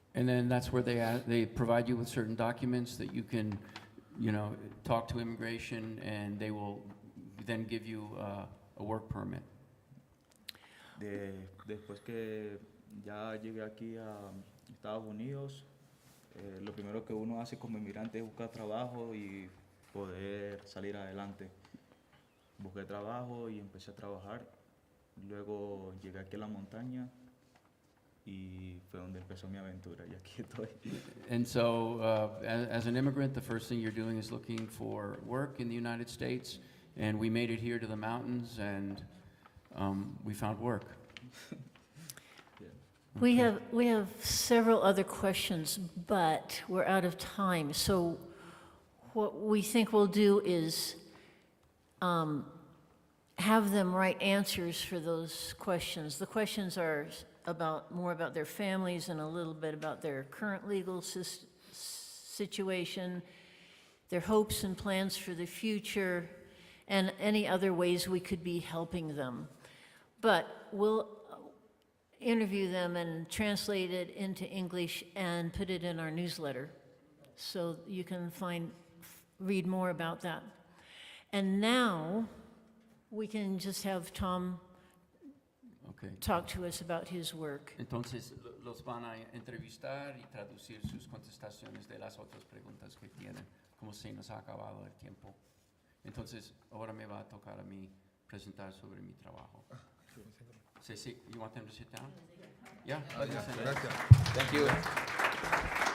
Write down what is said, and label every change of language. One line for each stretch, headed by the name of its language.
English: And then that's where they provide you with certain documents that you can, talk to immigration, and they will then give you a work permit.
Spanish: Después que ya llegué aquí a Estados Unidos, lo primero que uno hace como inmigrante es buscar trabajo y poder salir adelante. Busqué trabajo y empecé a trabajar. Luego llegué aquí a la montaña y fue donde empezó mi aventura, y aquí estoy.
English: And so, as an immigrant, the first thing you're doing is looking for work in the United States, and we made it here to the mountains, and we found work. We have several other questions, but we're out of time. So what we think we'll do is have them write answers for those questions. The questions are more about their families and a little bit about their current legal situation, their hopes and plans for the future, and any other ways we could be helping them. But we'll interview them and translate it into English and put it in our newsletter, so you can read more about that. And now we can just have Tom Okay. talk to us about his work.
Spanish: Entonces los van a entrevistar y traducir sus contestaciones de las otras preguntas que tienen, como se nos ha acabado el tiempo. Entonces ahora me va a tocar a mí presentar sobre mi trabajo.
English: Sí, you want them to sit down? Yeah.
Spanish: Gracias.
English: Thank you.